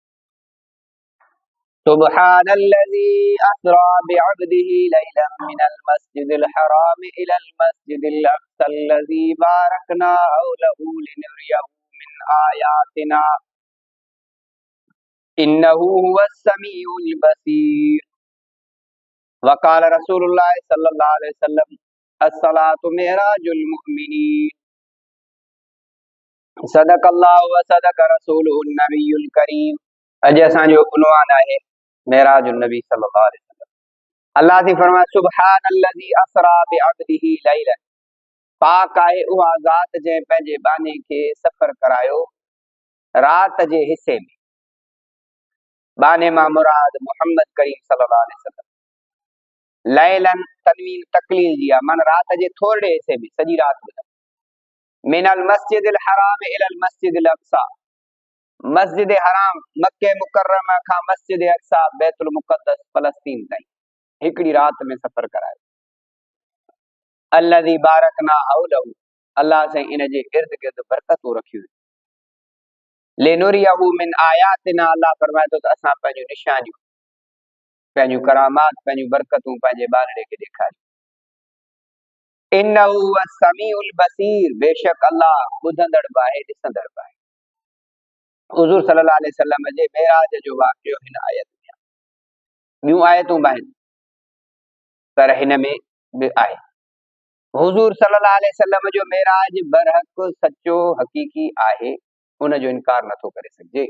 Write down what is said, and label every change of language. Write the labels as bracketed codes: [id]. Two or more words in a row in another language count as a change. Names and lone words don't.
[ar] سبحان الذي أسرى بعبده ليلا من المسجد الحرام إلى المسجد الأقصى الذي باركنا حوله لنريه من آياتنا إنه هو السميع البصير. وقال رسول الله صلى الله عليه وسلم الصلاة معراج المؤمنين. صدق الله وصدق رسوله النبي الكريم. [sd] अॼु असांजो उन्वान आहे [ar] معراج النبي صلى الله عليه وسلم. [sd] अल्लाह थी फरमाए [ar] سبحان الذي أسرى بعبده ليلا. [sd] पाक आहे उहा ज़ात जंहिं पंहिंजे बाने खे सफ़र करायो रात जे हिसे में। बाने मां मुराद मुहम्मद करीम [ar] صلى الله عليه وسلم. [sd] लैलन तनवीन तकलील जी आहे, माना रात जे थोरे हिसे में, सॼी रात ॿुधो। [ar] من المسجد الحرام إلى المسجد الأقصى. [sd] मस्जिद हराम मक्के मुकर्रमा खां मस्जिद अक़सा बैतुल मुक़द्दस फ़लस्तीन ताईं हिकड़ी रात में सफ़र करायो। [ar] الذي باركنا حوله, [sd] अल्लाह से इन जे इर्द गिर्द बरकतूं रखियूं। [ar] لنريه من آياتنا, [sd] अल्लाह फरमाए थो त असां पंहिंजूं निशानियूं, पंहिंजूं करामात, पंहिंजूं बरकतूं पंहिंजे बांदड़े खे ॾेखारियूं। [ar] إنه هو السميع البصير, [sd] बेशक अल्लाह ॿुधंदड़ बि आहे, ॾिसंदड़ बि आहे। हुज़ूर [ar] صلى الله عليه وسلم [sd] जे मेराज जो वाक़ियो हिन आयत में आहे। ॿियूं आयतूं बि आहिनि पर हिन में बि आहे। हुज़ूर [ar] صلى الله عليه وسلم [sd] जो मेराज बरहक़ सचो हक़ीक़ी आहे, उन जो इनकार नथो करे सघिजे।